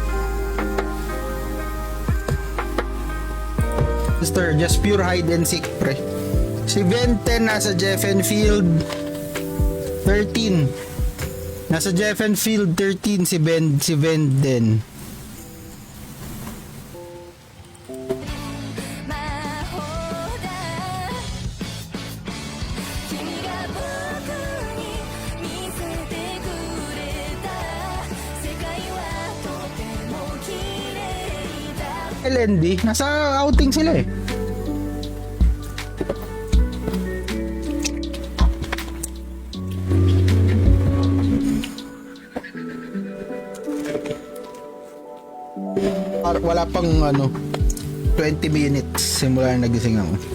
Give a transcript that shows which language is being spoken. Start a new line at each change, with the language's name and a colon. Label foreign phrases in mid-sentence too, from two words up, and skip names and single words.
English: Sister, just pure hide and seek, pre.
Filipino: Si Venten nasa Jeffen Field 13. Nasa Jeffen Field 13 si Venden.
Japanese: 魔法だ君が僕に見せてくれた世界はとても綺麗だ
Filipino: LND, nasa outing sila eh. Wala pang ano 20 minutes simula na nagising ako.